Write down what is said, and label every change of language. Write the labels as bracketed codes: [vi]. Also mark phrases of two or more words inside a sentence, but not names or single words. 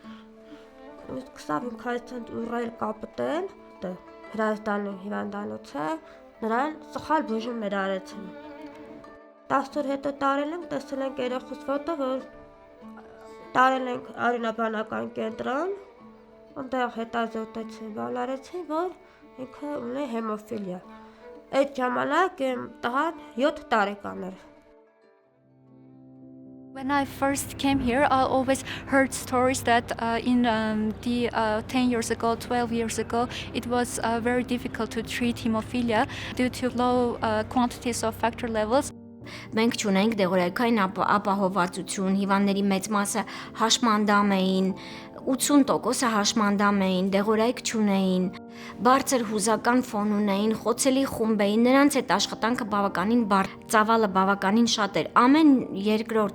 [hy] 25 ուռել կապտել, Հրազդանի հիվանդանոց է, նրան սխալ բուժումներ արեցին։ 10 օր հետո տարել ենք, տեսել ենք երեխուս ֆոտո, որ տարել ենք արյունաբանական կենտրոն, այնտեղ հետազոտեցին, բալարեցին, որ ինքը ունի հեմոֆիլիա։ Այդ ժամանակ իմ տղան 7 տարեկան էր։ [en] When I first came here, I always heard stories that in 10 years ago, 12 years ago, it was very difficult to treat hemophilia due to low quantities of factor levels. [hy] Մենք չունենք դեղորայքային ապահովվածություն, հիվանդների մեծ մասը հաշմանդամ էին, 80%-ը հաշմանդամ էին, դեղորայք չունեին, բարձր հուզական ֆոն ունեին, խոցելի խումբ էին, նրանց այդ աշխատանքը բավականին բարդ, ծավալը բավականին շատ էր։ Ամեն երկրորդ,